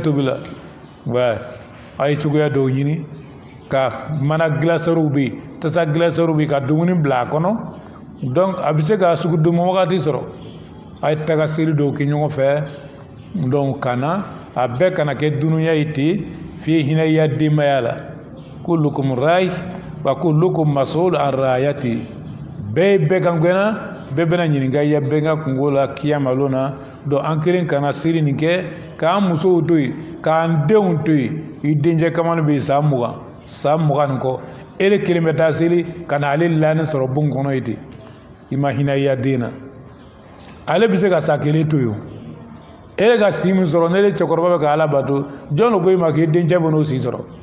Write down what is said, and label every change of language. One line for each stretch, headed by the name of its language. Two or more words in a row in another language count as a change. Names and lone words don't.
Bambara: tobi la a ye cogoya dɔw ɲini ka mana gilasɛriw bɛ yen tasa gilasɛriw bɛ yen ka dumuni bila a kɔnɔ donc a bɛ se ka sugudomo wagati sɔrɔ a ye taga seli dɔw kɛ ɲɔgɔn fɛ donc ka na a bɛɛ kana kɛ dunuya ye ten f'i hinɛ i ya denbaya la
Arabic: كلكم راع وكلكم مسؤول عن رعيته
Bambara: bɛɛ bɛɛ kan gɛnna bɛɛ bɛna ɲininka i ya bɛɛ ka kungo la kiyama lon na donc an kelen kana seli nin kɛ k'an musow to yen k'an denw to yen i dencɛ kamalen bɛ yen san 20 nin kɔ e kelen bɛ taa seli ka na ale lani sɔrɔ bon kɔnɔ ye ten i ma hinɛ i ya den na ale bɛ se ka sa kelen to yen e ka si min sɔrɔ ne cɛkɔrɔba bɛ ka ala bato jɔn lo ko i ma k'i dencɛ bɛ n'o si sɔrɔ